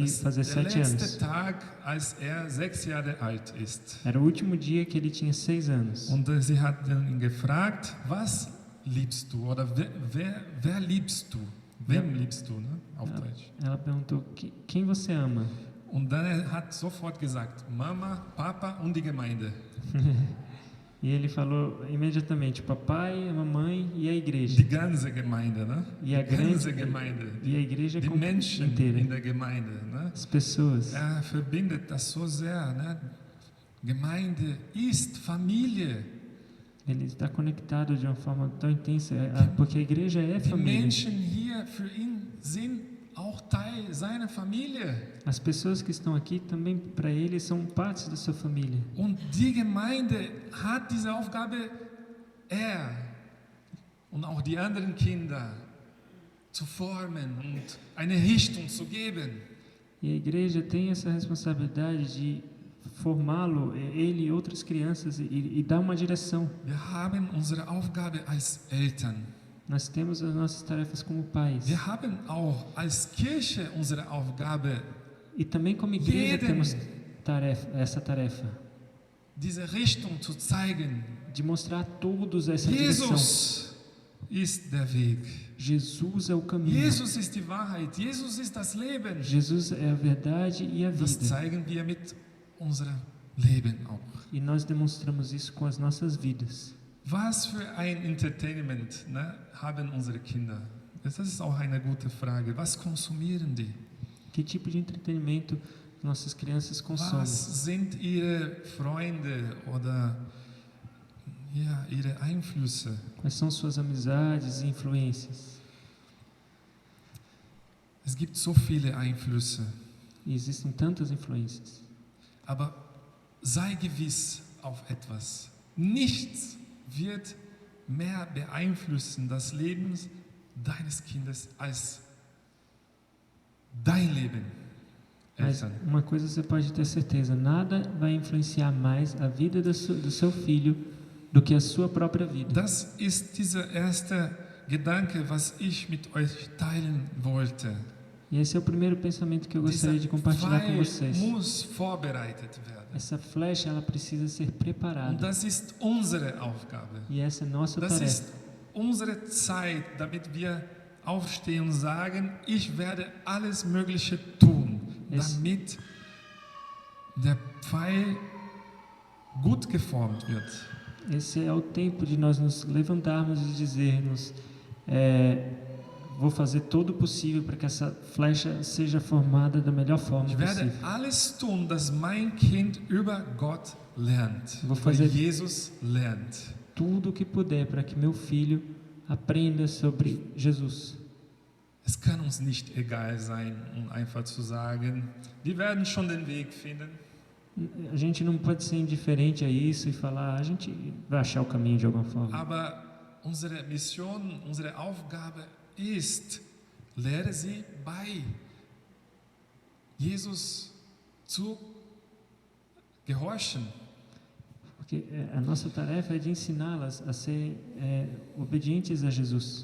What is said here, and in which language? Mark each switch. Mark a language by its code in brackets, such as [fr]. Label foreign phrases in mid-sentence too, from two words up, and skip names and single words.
[de] Das [pt] fazer [de] ist der [pt] 7 [de] letzte [pt] anos. [de] Tag, als er 6 Jahre alt ist. [pt] Era o último dia que ele tinha 6 anos. [de] Und sie hat ihn gefragt, was liebst du? Oder wer liebst du? Wem liebst du, ne? Auf Deutsch. [pt] Ela perguntou: quem você ama? [de] Und dann er hat sofort gesagt, Mama, Papa und die Gemeinde. [pt] E ele falou imediatamente: papai, a mamãe e a igreja. [de] Die ganze Gemeinde, ne? [pt] E a [de] Die ganze [pt] grande [de] Gemeinde. [pt] e a igreja [de] Die Menschen [pt] inteira, [de] in der Gemeinde, ne? [pt] as pessoas. [de] Er verbindet das so sehr, ne? Gemeinde ist Familie. [pt] Ele está conectado de uma forma tão intensa, porque a igreja é [de] Die [pt] família. [de] Menschen hier für ihn sind auch Teil seiner Familie. [pt] As pessoas que estão aqui também para ele são partes da sua família. [de] Und die Gemeinde hat diese Aufgabe, er und auch die anderen Kinder zu formen und eine Richtung zu geben. [pt] E a igreja tem essa responsabilidade de formá-lo, ele e outras crianças, e dar uma direção. [de] Wir haben unsere Aufgabe als Eltern. [pt] Nós temos as nossas tarefas como pais. [de] Wir haben auch als Kirche unsere Aufgabe, [pt] E também como igreja [de] Jeden. [pt] temos essa tarefa [de] diese Richtung zu zeigen. [pt] de mostrar a todos essa direção. [de] Jesus ist der Weg. [pt] Jesus é o caminho. [de] Jesus ist die Wahrheit. Jesus ist das Leben. [pt] Jesus é a verdade e a [de] Das [pt] vida. [de] zeigen wir mit unserem Leben auch. [pt] E nós demonstramos isso com as nossas vidas. [de] Was für ein Entertainment, ne, haben unsere Kinder? Das ist auch eine gute Frage. Was konsumieren die? [pt] Que tipo de entretenimento nossas crianças consomem? [de] Was sind ihre Freunde oder ja, ihre Einflüsse? [pt] Quais são suas amizades e influências? [de] Es gibt so viele Einflüsse, [pt] E existem tantas influências. [de] aber sei gewiss auf etwas. Nichts wird mehr beeinflussen das Leben deines Kindes als dein Leben. [pt] Mas [de] Eltern. [pt] uma coisa você pode ter certeza: nada vai influenciar mais a vida do seu filho do que a sua própria vida. [de] Das ist dieser erste Gedanke, was ich mit euch teilen wollte. [pt] E esse é o primeiro pensamento que eu gostaria de [de] Dieser [pt] compartilhar com [de] Pfeil [pt] vocês. [de] muss vorbereitet werden. [pt] Essa flecha, ela precisa ser [de] Und [pt] preparada. [de] das ist unsere Aufgabe. [pt] E essa é nossa [de] Das [pt] tarefa. [de] ist unsere Zeit, damit wir aufstehen und sagen, ich werde alles Mögliche tun, damit der Pfeil gut geformt wird. [pt] Esse é o tempo de nós nos levantarmos e dizermos: vou fazer todo o possível para que essa flecha seja formada da melhor forma [de] Ich werde [pt] possível. [de] alles tun, dass mein Kind über Gott lernt, [pt] Vou [de] über [pt] fazer- [de] Jesus lernt. [pt] Tudo o que puder para que meu filho aprenda sobre Jesus. [de] Es kann uns nicht egal sein, um einfach zu sagen, die werden schon den Weg finden. [pt] A gente não pode ser indiferente a isso e falar: a gente vai achar o caminho de alguma forma. [de] Aber unsere Mission, unsere Aufgabe ist, lehre sie bei Jesus zu gehorchen. [pt] Porque a nossa tarefa é de ensiná-las a ser obedientes a Jesus.